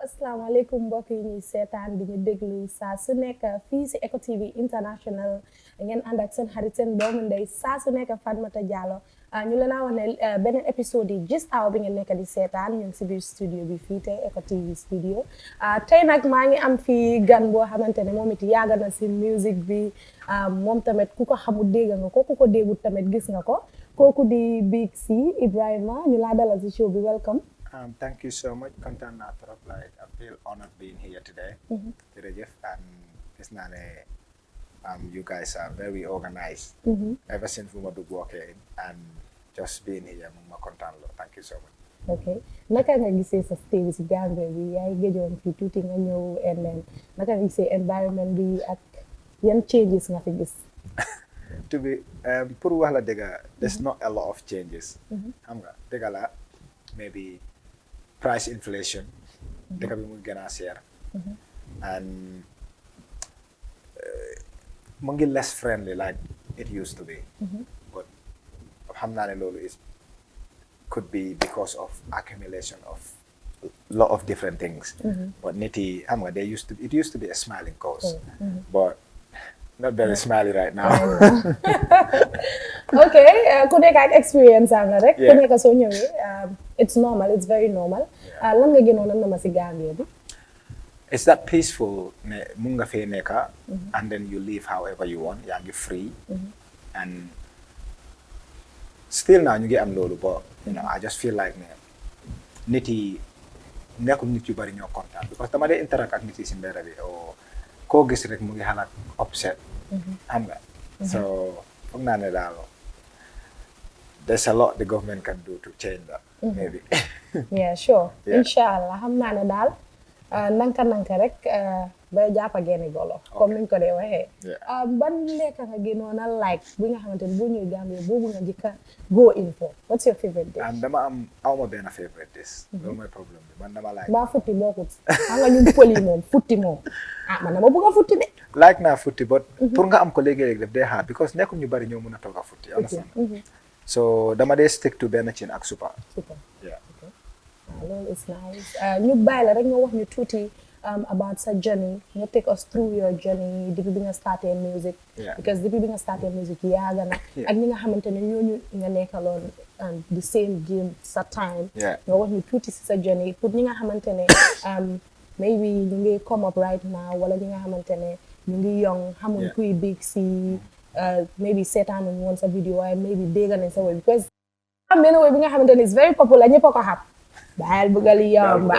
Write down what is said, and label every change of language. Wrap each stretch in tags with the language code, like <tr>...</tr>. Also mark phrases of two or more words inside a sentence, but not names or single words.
<wo>asalaamaaleykum mbokk yi ñuy seetaan di ñu déglu saa su nekk fii si Eco TV International ngeen ànd ak seen xarit seen doomu ndey saa su nekk Fatoumatta Jallow ñu leen a wax ne beneen épisode yi gist aw bi ngeen nekk di seetaan ñu ngi si biir studio bi fii tey Eco TV studio tey nag maa ngi am fii gan boo xamante ne moom it yàgg na si musique bi moom tamit ku ko xamul dégg nga ko ku ko déggul tamit gis nga ko kooku di Big SEY Ibrahima ñu laa dalal si show bi welcome.</wo> <en>Thank you so much. Content natural. Like I feel honored being here today. And it's not you guys are very organized. Ever since we were working and just being here, I'm content. Thank you so much. Okay.</en> <wo>Naka nga gisee sa stay si Gambia bi yaay gëjoon fi tuuti nga ñëw</wo> <en>and then</en> <wo>naka nga gisee environment bi ak yan changes nga fi gis.</wo> <en>To be</en> <wo>pour wax la dëgg,</wo> <en>there's not a lot of changes.</en> <wo>Xam nga dëgg la</wo> <en>maybe price inflation</en> <wo>dëkk bi mu gën a seer</wo> <en>and</en> <wo>mu ngi</wo> <en>less friendly like it used to be but</en> <wo>xam naa ne loolu</wo> <en>is could be because of accumulation of lot of different things but</en> <wo>nit yi xam nga</wo> <en>it used to be a smiling coast but not very smiley right now.</en> <wo>Okay, ku nekk ak experience am la rek. Ku nekk soo ñëwee</wo> <en>it's normal, it's very normal.</en> <wo>Lan nga gënoon a nama si Gambia bi?</wo> <en>It's that peaceful</en> <wo>ne mun nga fee nekka</wo> <en>and then you live however you want,</en> <wo>yaa ngi free</wo> <en>and still now</en> <wo>ñu ngi am loolu</wo> <en>but you know I just feel like</en> <wo>ne nit yi nekkul nit yu bari ñoo kontaan because dama dee interact ak nit yi si mbedd bi o koo gis rek mu ngi xalaat upset xam nga so foog naa ne daal</wo> <en>there's a lot the government can do to change that maybe. Yeah, sure.</en> <wo>Inshallah xam naa ne daal nanka rek ba jàppa génne golo comme niñ ko dee waxee ban lekk nga gënoon a like bi nga xamante ne boo ñëwee Gambia boobu nga njëkka</wo> <en>go in for. What's your favorite dish?</en> <wo>dama am awma benn</wo> <en>favorite dish</en> <wo>loolu mooy problème bi man dama like mbaa futti bokkut xam nga ñun pël yi moom futti moom man dama bëgg a futti de like naa futti but pour nga am ko léegi-léegi daf dee hard because nekkul ñu bari ñoo mën a toog a futti understand so dama dee</wo> <en>stick to</en> <wo>benn cin ak supa loolu is nice ñu bàyyi la rek nga wax ñu tuuti about sa journey nga</wo> <en>take us through your journey</en> <wo>depuis bi nga starté music because depuis bi nga starté music yaaga na ak ñi nga xamante ne ñooñu nga nekkaloon</wo> <en>the same game</en> <wo>sa time nga wax ñu tuuti si sa journey pour ñi nga xamante ne maybe ñu ngi</wo> <en>come up right now</en> <wo>wala ñi nga xamante ne ñu ngi young xamuñ kuy Big SEY maybe seetaanuñ woon sa vidéo waaye maybe dégg nañ sa woy because am benn woy bi nga xamante ne</wo> <en>is very popular</en> <wo>ñëpp a ko xam Baal Bugali Yamba.</wo>